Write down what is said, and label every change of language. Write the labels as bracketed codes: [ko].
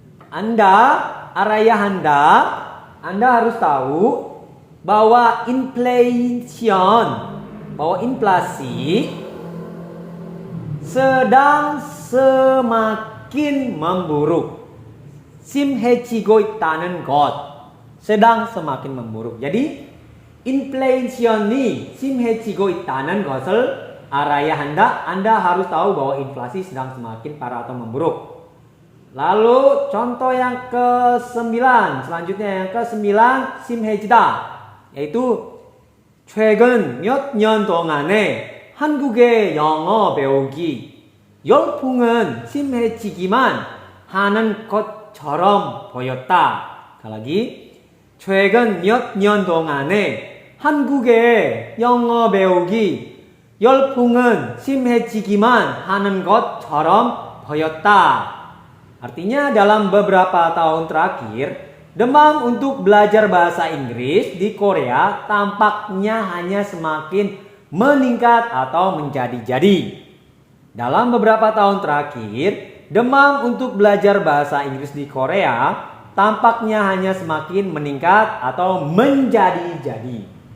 [id] Anda harus tahu bahwa inflasi sedang semakin memburuk. [ko] 심해지고 있다는 것. [id] sedang semakin memburuk. Jadi [ko] inflation이 심해지고 있다는 것을 알아야 한다. [id] Anda harus tahu bahwa inflasi sedang semakin parah atau memburuk. Lalu contoh yang ke-9, [ko] selanjutnya yang ke-9 심해지다, yaitu 최근 몇 년 동안에 한국의 영어 배우기 열풍은 심해지기만 하는 것처럼 보였다. [id] sekali lagi, [ko] 최근 몇 년 동안에 한국의 영어 배우기 열풍은 심해지기만 하는 것처럼 보였다. [id] Artinya dalam beberapa tahun terakhir, demam untuk belajar bahasa Inggris di Korea tampaknya hanya semakin meningkat atau menjadi-jadi. Dalam beberapa tahun terakhir, demam untuk belajar bahasa Inggris di Korea tampaknya hanya semakin meningkat atau menjadi-jadi.